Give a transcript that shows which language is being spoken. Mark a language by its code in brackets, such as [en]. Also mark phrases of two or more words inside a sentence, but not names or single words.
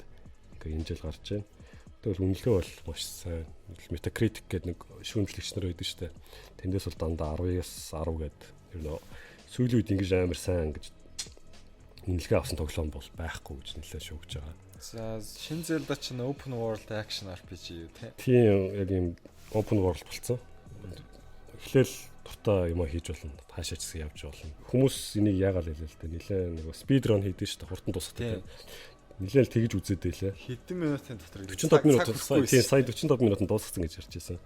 [mn] Ингээ энэ жил гарч байна. Тэгвэл үнэлгээ бол маш сайн. Metacritic гэдэг нэг шүүмжлэгч нар байдаг шүү дээ. Тэндээс бол дандаа 10-аас 10 гэдэг. Ер нь сүүлийн үед ингэж амар сайн гэж үнэлгээ авсан тоглоом бол байхгүй гэж нэлээд шүүгж байгаа. За шинэ Zelda чинь [en] open world action RPG [mn] юу те? Тийм яг юм [en] open world [mn] болсон. Эхлээл дуртай юм хийж болно. Хаашаач гэсэн явж болно. Хүмүүс энийг яагаад хэлээ л дээ. Нэлээд нэг [en] speed run [mn] хийдэж шүү дээ. Хурдан дуусгах. Нэлээд тэгж үзээд байлаа. Хэдэн минутын дотор 45 минут тийм сая 45 минутанд дуусгасан гэж ярьж байсан.